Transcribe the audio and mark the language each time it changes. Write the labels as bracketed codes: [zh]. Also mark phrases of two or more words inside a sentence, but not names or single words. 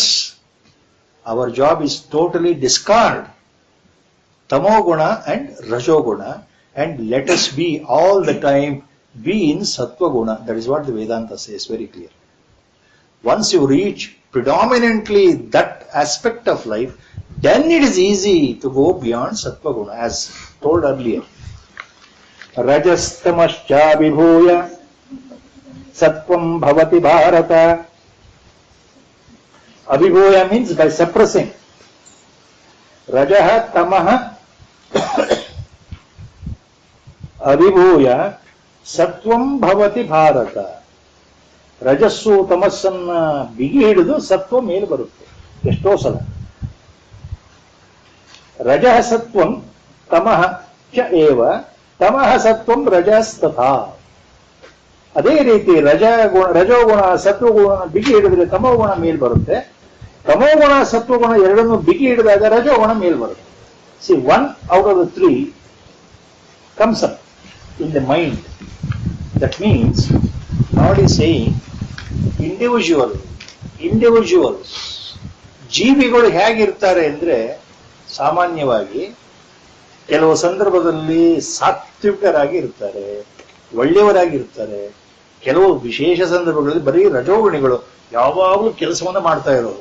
[en] Our job is totally discard tamoguna and rajoguna, and let us be all the time be in sattva guna. That is what the Vedanta says very clear. Once you reach predominantly that aspect of life, then it is easy to go beyond sattva guna, as told earlier. [sa] Rajastamascha vibhuya sattvam bhavati bharata. [en] Abhibhuya means by suppressing. [sa] Rajaha tamaha abhibhuya sattvam bhavati bharata. [kn] ರಜಸ್ಸು ತಮಸ್ಸನ್ನ ಬಿಗಿ ಹಿಡಿದು ಸತ್ವ ಮೇಲೆ ಬರುತ್ತೆ ಎಷ್ಟೋ ಸಲ. [sa] ರಜಃ ಸತ್ವಂ ತಮಃ ಚ ಏವ ತಮಃ ಸತ್ವಂ ರಜಸ್ತಥಾ. [kn] ಅದೇ ರೀತಿ ರಜೋಗುಣ ಸತ್ವಗುಣ ಬಿಗಿ ಹಿಡಿದ್ರೆ ತಮೋಗುಣ ಮೇಲ್ ಬರುತ್ತೆ, ತಮೋಗುಣ ಸತ್ವಗುಣ ಎರಡನ್ನು ಬಿಗಿ ಹಿಡಿದಾಗ ರಜೋಗುಣ ಮೇಲ್ ಬರುತ್ತೆ. [en] See one out of the three comes up in the mind. That means Lord is saying individuals [kn] ಜೀವಿಗಳು ಹೇಗಿರ್ತಾರೆ ಅಂದ್ರೆ, ಸಾಮಾನ್ಯವಾಗಿ ಕೆಲವು ಸಂದರ್ಭದಲ್ಲಿ ಸಾತ್ವಿಕರಾಗಿ ಇರ್ತಾರೆ, ಒಳ್ಳೆಯವರಾಗಿರ್ತಾರೆ. ಕೆಲವು ವಿಶೇಷ ಸಂದರ್ಭಗಳಲ್ಲಿ ಬರೀ ರಜೋಗುಣಿಗಳು, ಯಾವಾಗಲೂ ಕೆಲಸವನ್ನ ಮಾಡ್ತಾ ಇರೋದು.